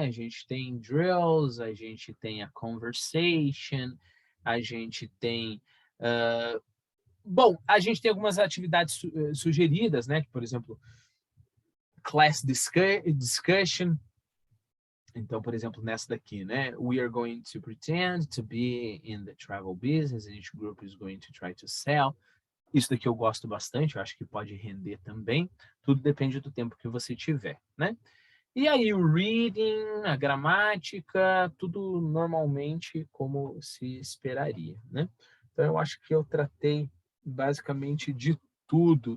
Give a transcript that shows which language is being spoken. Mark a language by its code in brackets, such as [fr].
[pt] A gente tem drills, a gente tem a conversation, a gente tem... bom, a gente tem algumas atividades sugeridas, né? Por exemplo, class discussion. Então, por exemplo, nessa daqui, né? [en] We are going to pretend to be in the travel business and each group is going to try to sell. [pt] Isso daqui eu gosto bastante, eu acho que pode render também. Tudo depende do tempo que você tiver, né? E aí o reading, a gramática, tudo normalmente como se esperaria, né? Então eu acho que eu tratei basicamente de tudo.